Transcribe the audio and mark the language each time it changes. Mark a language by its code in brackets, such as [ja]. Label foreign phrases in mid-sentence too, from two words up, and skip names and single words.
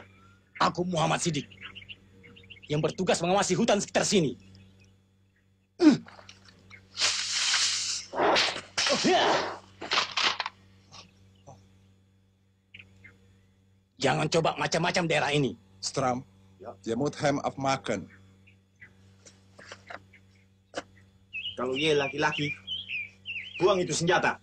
[id] Aku Muhammad Sidik, yang bertugas mengawasi hutan sekitar sini. Jangan coba macam-macam daerah ini. [nl] Stram, je moet hem afmaken. [id] Kalau ia laki-laki, buang itu senjata.